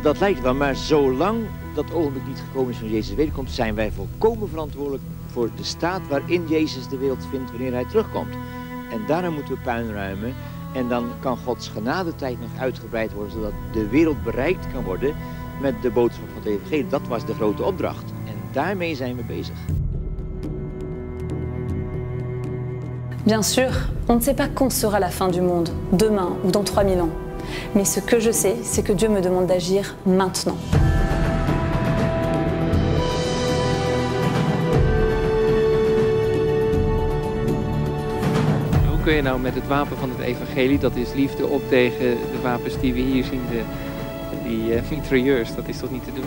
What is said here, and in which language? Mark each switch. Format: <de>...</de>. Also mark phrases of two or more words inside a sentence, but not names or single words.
<nl>Dat lijkt wel, maar zolang dat ogenblik niet gekomen is van Jezus' wederkomst, zijn wij volkomen verantwoordelijk voor de staat waarin Jezus de wereld vindt wanneer hij terugkomt. En daarom moeten we puin ruimen. En dan kan Gods genadetijd nog uitgebreid worden, zodat de wereld bereikt kan worden met de boodschap van het evangelie. Dat was de grote opdracht. En daarmee zijn we bezig.</nl> <fr>Bien sûr, on ne sait pas quand sera la fin du monde, demain ou dans 3000 ans. Mais ce que je sais, c'est que Dieu me demande d'agir maintenant.</fr> <nl>Hoe kun je nou met het wapen van het evangelie, dat is liefde, op tegen de wapens die we hier zien, die 3 years. Dat is toch niet te doen?</nl>